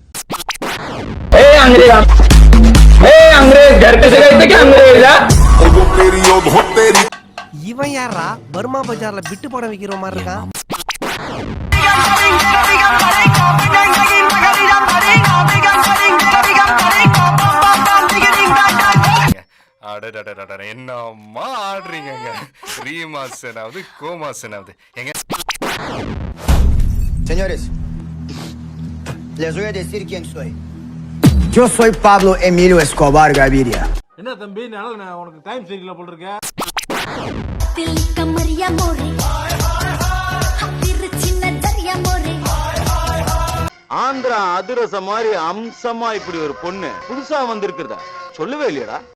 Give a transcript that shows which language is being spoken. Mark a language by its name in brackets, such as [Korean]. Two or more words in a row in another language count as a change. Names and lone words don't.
[Tamil] இவன் யாரா பர்மா பஜார்ல பிட்டு படம் வைக்கிற மாதிரி இருக்கான். என்னம்மா ஆடுறீங்க? ரீமாசனாவது கோமாசனாவது எங்க? [Spanish] Señores, les voy a decir quién soy. Yo soy Pablo Emilio Escobar Gaviria. [Tamil] என்ன தம்பி உனக்கு டைம் சரியில்லை போல இருக்க? தில்லிக்க மரியா மோரே திருச்சி நஜரியா மோரே. ஆந்திரா அதிரச மாதிரி அம்சமா இப்படி ஒரு பொண்ணு புதுசா வந்திருக்கிறதா சொல்லவே இல்லையடா.